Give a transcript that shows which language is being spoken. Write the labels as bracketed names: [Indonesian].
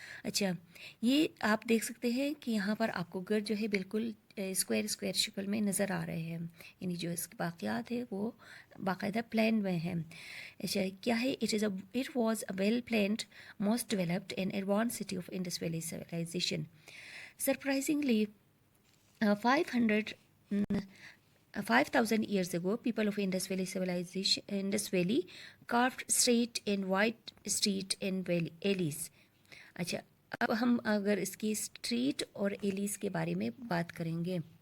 [Hindi] अच्छा, ये आप देख सकते हैं कि यहाँ पर आपको घर जो है बिल्कुल स्क्वायर शक्ल में नज़र आ रहे हैं. यानी जो इसके बाक़ियात है वो बाकायदा प्लान में हैं. अच्छा, क्या है? [English] It was a well planned, most developed and advance city of Indus Valley civilization. Surprisingly, 5,000 years ago, people of Indus Valley civilization, Indus Valley, carved straight and wide street and alleys. [Hindi] अच्छा, अब हम अगर इसकी street और allies के बारे में बात करेंगे.